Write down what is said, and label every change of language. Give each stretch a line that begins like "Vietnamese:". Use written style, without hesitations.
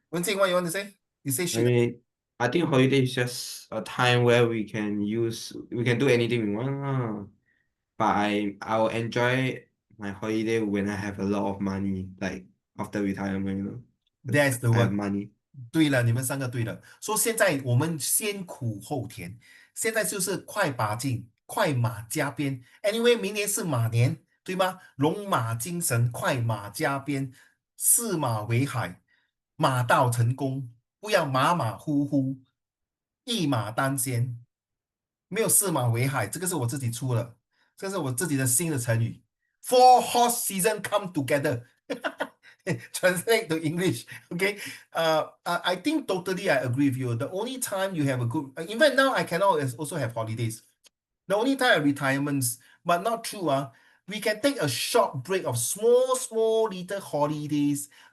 English: Wen Xing, what you want to say? You say I shit. mean, I think holiday is just a time where we can do anything we want. But I will enjoy my holiday when I have a lot of money, like after retirement. That's the I have word. money.
Chinese: 对了，你们3个对了。说现在我们先苦后甜，现在就是快把劲，快马加鞭。 Anyway，明年是马年，对吗？龙马精神，快马加鞭，驷马为海，马到成功，不要马马虎虎，一马当先。没有驷马为海，这个是我自己出的，这是我自己的新的成语。
English: Four horse season come together. Translate to English. Okay. I think totally I agree with you. The only time you have a good, even now I cannot also have holidays. The only time are retirements, but not true. We can take a short break of small little holidays.